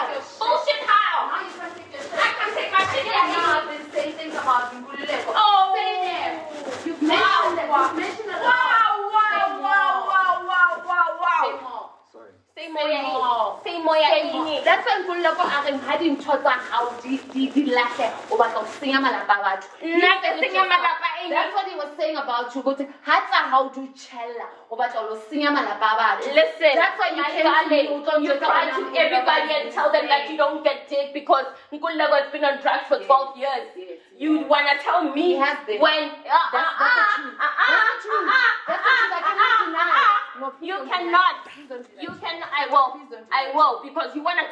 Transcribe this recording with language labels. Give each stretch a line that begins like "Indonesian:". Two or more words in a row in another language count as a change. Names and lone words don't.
English: can't take your shit. Bullshit how? Now you can't take your shit. I can't take my shit Yeah, now anymore. I've been saying things about Nkululeko. Oh. Say them. You've Wow. mentioned them. You've mentioned them. Say more. Sorry. Say more
Southern Sotho: ya eng.
English: Say more
Southern Sotho: ya eng.
English: That's why
Southern Sotho: Nkululeko a reng ha dintho tsa hao di lahle o batla ho senya malapa a batho. Nna ke senya malapa a eng?
English: That's what he was saying about you.
Southern Sotho: But ha tsa hao di chella o batla ho senya malapa a batho.
English: Listen, That's why you my came to me, darling,
Southern Sotho: o tlo
English: you
Southern Sotho: njwetsa
English: cry
Southern Sotho: hore
English: to
Southern Sotho: Nkululeko
English: everybody and tell them that you don't get dick because Nkululeko has been on drugs for 12 years. You wanna tell me He has been. when That's the truth. That's the truth. That's the truth. I cannot deny. No, please you don't do cannot. that. Please don't do that. You cannot. I will. Please don't do I that. will because you wanna do that